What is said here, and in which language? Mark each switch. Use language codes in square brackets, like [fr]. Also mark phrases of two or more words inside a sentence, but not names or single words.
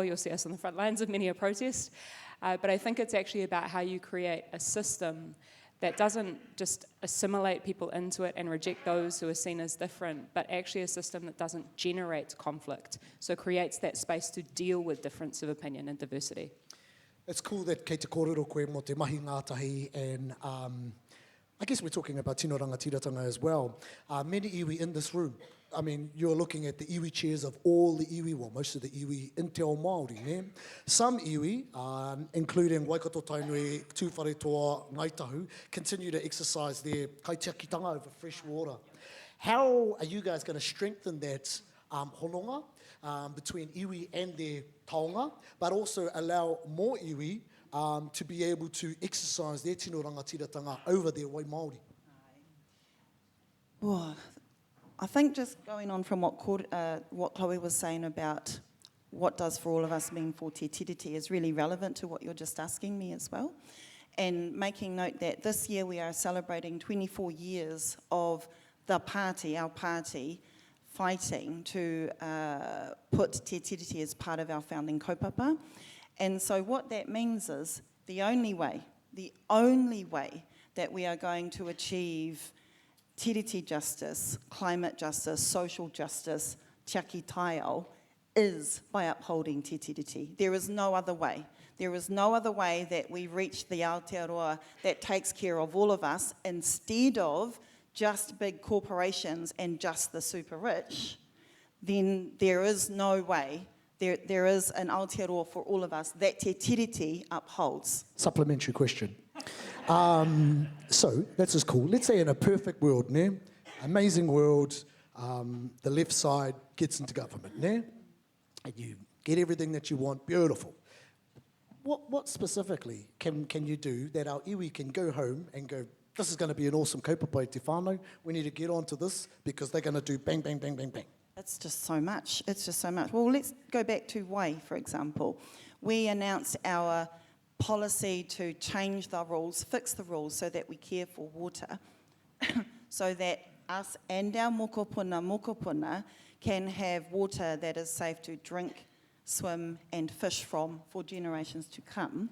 [en] You'll see us on the front lines of many a protest. But I think it's actually about how you create a system that doesn't just assimilate people into it and reject those who are seen as different, but actually a system that doesn't generate conflict, so creates that space to deal with difference of opinion and diversity. It's cool that [mi] kei te kōrero koe mo te mahi ngātahi, [en] and I guess we're talking about [mi] tino rangatiratanga [en] as well. Many iwi in this room, I mean, you're looking at the iwi chairs of all the iwi, well, most of the iwi in [mi] te ao Māori, [en] ne? Some iwi, including Waikato Tainui, Tūwharetoa, Ngaitahu, continue to exercise their kaitiakitanga over fresh water. How are you guys going to strengthen that hononga between iwi and their taonga, but also allow more iwi to be able to exercise their [mi] tino rangatiratanga [en] over their [mi] wai Māori? [en] Well, I think just going on from what Chloe was saying about what does for all of us mean for Te Tiriti is really relevant to what you're just asking me as well. And making note that this year we are celebrating 24 years of the party, our party, fighting to put Te Tiriti as part of our founding kaupapa. And so what that means is the only way that we are going to achieve tiriti justice, climate justice, social justice, [mi] tiaki taiao, [en] is by upholding te tiriti. There is no other way. There is no other way that we reach the Aotearoa that takes care of all of us instead of just big corporations and just the super rich. Then there is no way. There is an Aotearoa for all of us that te tiriti upholds. Supplementary question. So, that's just cool. Let's say in a perfect world, ne? Amazing world, the left side gets into government, ne? And you get everything that you want, beautiful. What specifically can you do that our iwi can go home and go, this is going to be an awesome [mi] kaupapa i te whānau, [en] we need to get onto this because they're going to do bang, bang, bang, bang, bang. It's just so much. It's just so much. Well, let's go back to Wai, for example. We announced our policy to change the rules, fix the rules so that we care for water, so that us and our mokopuna can have water that is safe to drink, swim and fish from for generations to come.